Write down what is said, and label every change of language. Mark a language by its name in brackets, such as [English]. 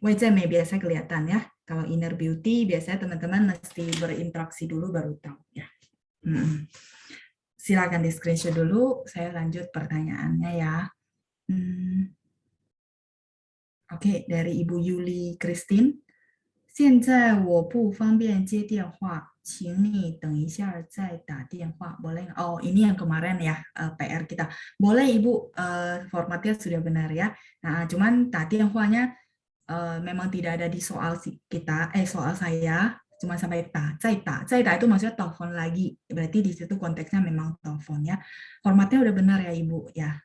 [Indonesian] 外在美 biasa kelihatan ya. Kalau inner beauty biasanya teman-teman mesti berinteraksi dulu baru tahu ya. Silakan di screenshot dulu, saya lanjut pertanyaannya ya. Oke, dari Ibu Yuli Christine. [Chinese] 现在我不方便接电话，请你等一下再打电话，boleh? [Indonesian] Oh, ini yang kemarin ya, PR kita. Boleh Ibu, formatnya sudah benar ya. Nah, cuman tadi hanya memang tidak ada di soal kita, soal saya. Cuma sampai ta itu maksudnya telepon lagi. Berarti di situ konteksnya memang telepon ya. Formatnya udah benar ya Ibu ya.